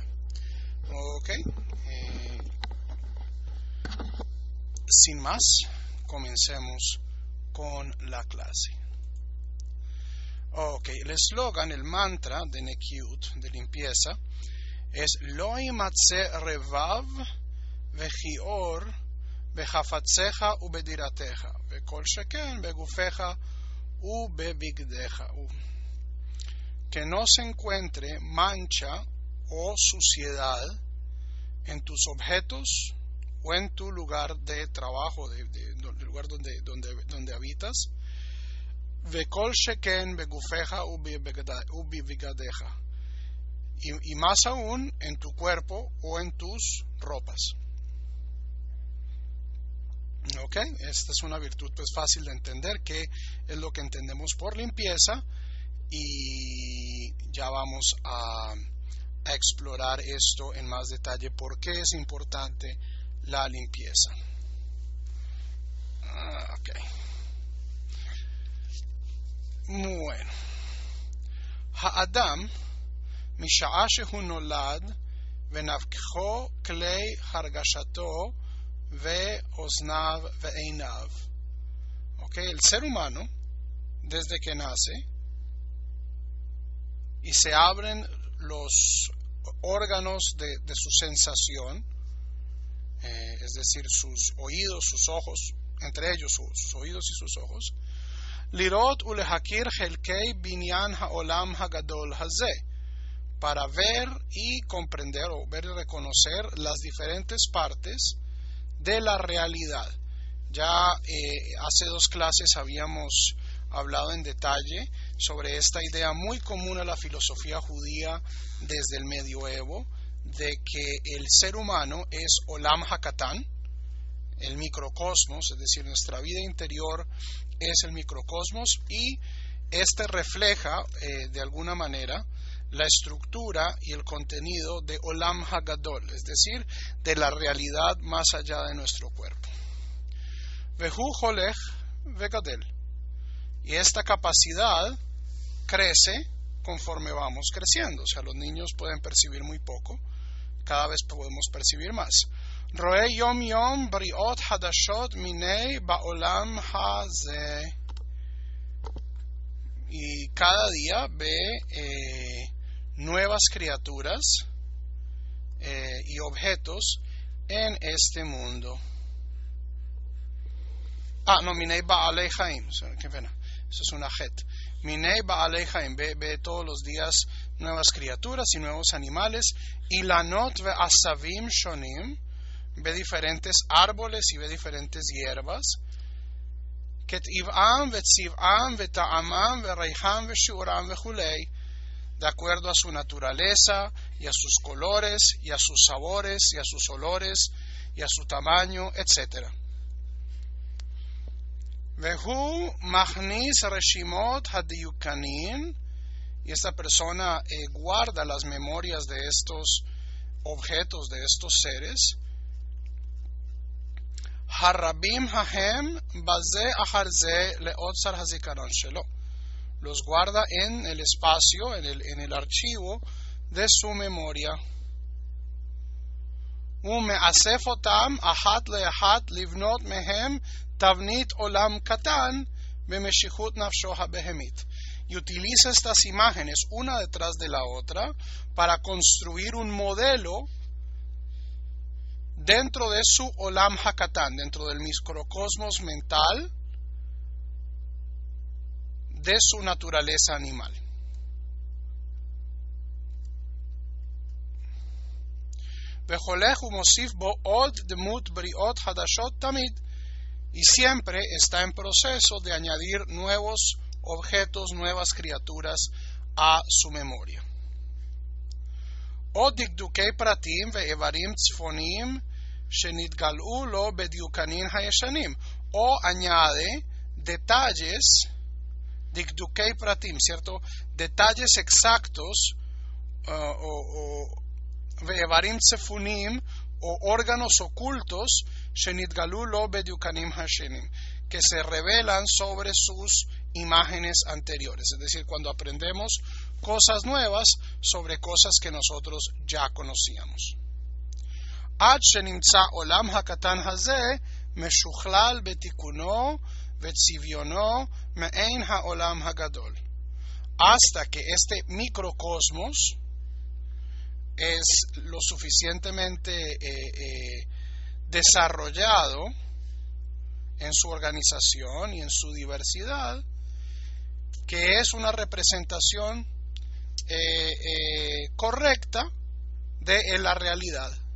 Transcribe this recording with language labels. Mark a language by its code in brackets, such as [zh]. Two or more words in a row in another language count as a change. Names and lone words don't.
[es] Ok, sin más, comencemos con la clase. Ok, el eslogan, el mantra de Nekiut, de limpieza, es [he] לא ימצא רבב וכיעור בחפציך ובדירתך וכל שכן בגופך ובבגדיך. [es] Que no se encuentre mancha o suciedad en tus objetos o en tu lugar de trabajo, del lugar donde habitas. [he] וכל שכן בגופך ובבגדיך, [es] y más aún en tu cuerpo o en tus ropas. Ok, esta es una virtud fácil de entender, que es lo que entendemos por limpieza, y ya vamos a explorar esto en más detalle, por qué es importante la limpieza. Ok. Bueno, [he] האדם משעה שהוא נולד ונפקחו כלי הרגשתו ואוזניו ועיניו. [es] Okay, el ser humano, desde que nace y se abren los órganos de su sensación, es decir, sus oídos, sus ojos, entre ellos sus oídos y sus ojos, [he] לראות ולהכיר חלקי בנין העולם הגדול הזה, [es] para ver y comprender o ver y reconocer las diferentes partes de la realidad. Ya hace 2 clases habíamos hablado en detalle sobre esta idea muy común a la filosofía judía desde el medioevo, de que el ser humano es [he] עולם הקטן, [es] el microcosmos, es decir, nuestra vida interior es el microcosmos, y este refleja de alguna manera la estructura y el contenido de [he] עולם הגדול, [es] es decir, de la realidad más allá de nuestro cuerpo. [he] והוא הולך וגדל, [es] y esta capacidad crece conforme vamos creciendo, o sea, los niños pueden percibir muy poco, cada vez podemos percibir más. [he] רואה יום יום בריות חדשות מיני בעולם הזה, [es] y cada día ve nuevas criaturas y objetos en este mundo. [he] מיני בעלי חיים, [es] qué pena, eso es una het. [he] מיני בעלי חיים, [es] ve todos los días nuevas criaturas y nuevos animales. [he] אילנות ועשבים שונים, [es] ve diferentes árboles y ve diferentes hierbas. [he] כטבעם וצבעם וטעמם וריחם ושיעורם וכולי, [es] de acuerdo a su naturaleza y a sus colores y a sus sabores y a sus olores y a su tamaño, etc. [he] והוא מכניס רשימות הדיוקנאות, [es] y esta persona guarda las memorias de estos objetos, de estos seres. [he] הרבים ההם בזה אחר זה לאוצר הזכרון שלו, [es] los guarda en el espacio, en el archivo de su memoria. [he] ומאסף אותם אחת לאחת לבנות מהם תבנית עולם קטן במשיכות נפשו הבהמית, [es] y utiliza estas imágenes una detrás de la otra para construir un modelo dentro de su [he] עולם הקטן, [es] dentro del microcosmos mental de su naturaleza animal. [he] והולך ומוסיף בו עוד דמות בריות חדשות תמיד. [es] Y siempre está en proceso de añadir nuevos objetos, nuevas criaturas a su memoria. [he] או דקדוקי פרטים ואברים צפונים שנתגלו לו בדיוקנאות הישנים. [es] O añade detalles, [he] דקדוקי פרטים, [es] ¿cierto? Detalles exactos, [he] ואברים צפונים, [es] o órganos ocultos, [he] שנתגלו לו בדיוקנאות הישנים, [es] que se revelan sobre sus imágenes anteriores, es decir, cuando aprendemos cosas nuevas sobre cosas que nosotros ya conocíamos. [he] עד שנמצא עולם הקטן הזה משוכלל בתיקונו וצביונו מעין העולם הגדול. [es] Hasta que este microcosmos es lo suficientemente desarrollado en su organización y en su diversidad, que es una representación correcta de la realidad.